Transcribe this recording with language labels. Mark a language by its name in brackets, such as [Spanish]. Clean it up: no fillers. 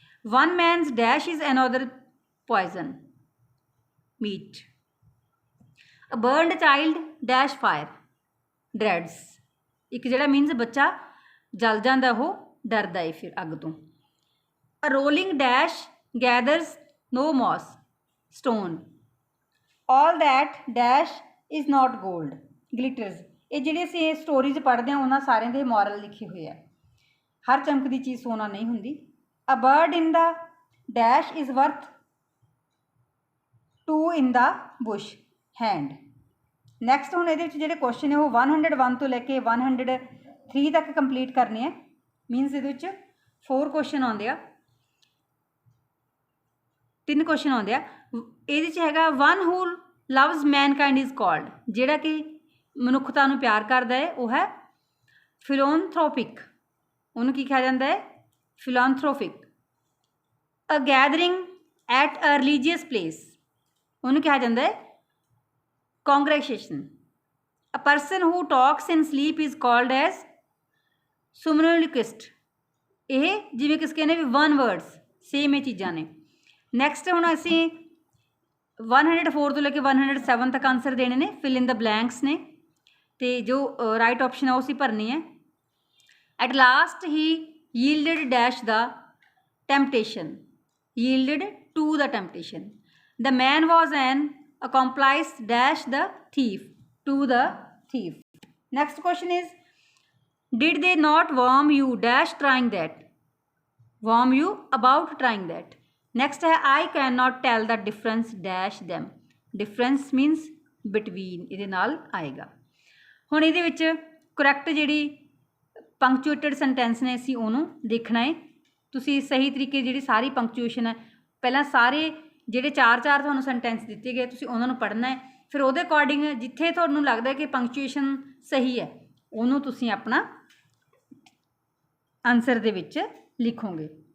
[English] One man's dash is another poison meat. A burned child dash fire dreads. [Punjabi] ਇੱਕ ਜਿਹੜਾ means ਬੱਚਾ ਜਲ ਜਾਂਦਾ ਉਹ ਡਰਦਾ ਹੈ ਫਿਰ ਅੱਗ ਤੋਂ। [English] A rolling dash gathers no moss stone। all that dash is not gold glitters। [Punjabi] ਇਹ ਜਿਹੜੇ ਅਸੀਂ ਸਟੋਰੀਜ਼ ਪੜ੍ਹਦੇ ਹਾਂ ਉਹਨਾਂ ਸਾਰਿਆਂ ਦੇ ਮੋਰਲ ਲਿਖੇ ਹੋਏ ਆ। ਹਰ ਚਮਕਦੀ ਚੀਜ਼ ਸੋਨਾ ਨਹੀਂ ਹੁੰਦੀ। [English] a bird in the dash is worth two in the bush hand। [Punjabi] Next ਹੁਣ ਇਹਦੇ ਵਿੱਚ ਜਿਹੜੇ ਕੁਐਸਚਨ ਨੇ ਉਹ 101 ਤੋਂ ਲੈ ਕੇ 103 ਤੱਕ ਕੰਪਲੀਟ ਕਰਨੇ ਆ। ਮੀਨਸ ਇਹਦੇ ਵਿੱਚ 4 ਕੁਐਸਚਨ ਆਉਂਦੇ ਆ, 3 ਕੁਐਸਚਨ ਆਉਂਦੇ ਆ। ਇਹਦੇ 'ਚ ਹੈਗਾ [English] One who loves mankind is called. [Punjabi] ਜਿਹੜਾ ਕਿ ਮਨੁੱਖਤਾ ਨੂੰ ਪਿਆਰ ਕਰਦਾ ਹੈ ਉਹ ਹੈ ਫਿਲੋਨਥ੍ਰੋਪਿਕ। ਉਹਨੂੰ ਕੀ ਕਿਹਾ ਜਾਂਦਾ ਹੈ? ਫਿਲੋਨਥ੍ਰੋਪਿਕ। [English] a gathering at a religious place [Punjabi] ਉਹਨੂੰ ਕਿਹਾ ਜਾਂਦਾ ਹੈ [English] congregation। a person who talks in sleep is called as somnolentist। [Punjabi] ਇਹ ਜਿਵੇਂ ਕਿਸ ਕਹਿੰਦੇ ਵੀ 1 words ਸੇਮ ਇਹ ਚੀਜ਼ਾਂ ਨੇ। ਨੈਕਸਟ ਹੁਣ ਅਸੀਂ 104 ਤੋਂ ਲੈ ਕੇ 107 ਤੱਕ ਆਂਸਰ ਦੇਣੇ ਨੇ, [English] fill in the blanks [Punjabi] ਨੇ, ਤੇ ਜੋ ਰਾਈਟ ਆਪਸ਼ਨ ਹੈ ਉਹ ਅਸੀਂ ਭਰਨੀ ਹੈ। [English] At last he yielded dash the temptation, yielded to the temptation. The man was an accomplice dash the thief, to the thief. Next question is, did they not warn you dash trying that, warn you about trying that. Next है I cannot tell the difference dash them, difference means between, [Punjabi] ਇਹਦੇ ਨਾਲ ਆਏਗਾ। ਹੁਣ ਇਹਦੇ ਵਿੱਚ correct ਜਿਹੜੀ ਪੰਕਚੁਏਟਡ sentence ਨੇ ਅਸੀਂ ਉਹਨੂੰ ਦੇਖਣਾ ਹੈ। ਤੁਸੀਂ ਸਹੀ ਤਰੀਕੇ ਜਿਹੜੀ ਸਾਰੀ ਪੰਕਚੁਏਸ਼ਨ ਹੈ, ਪਹਿਲਾਂ ਸਾਰੇ ਜਿਹੜੇ 4 ਤੁਹਾਨੂੰ ਸੈਂਟੈਂਸ ਦਿੱਤੇ ਗਏ ਤੁਸੀਂ ਉਹਨਾਂ ਨੂੰ ਪੜ੍ਹਨਾ ਹੈ, ਫਿਰ ਉਹਦੇ ਅਕੋਰਡਿੰਗ ਜਿੱਥੇ ਤੁਹਾਨੂੰ ਲੱਗਦਾ ਕਿ ਪੰਕਚੁਏਸ਼ਨ ਸਹੀ ਹੈ ਉਹਨੂੰ ਤੁਸੀਂ ਆਪਣਾ ਆਨਸਰ ਦੇ ਵਿੱਚ ਲਿਖੋਗੇ।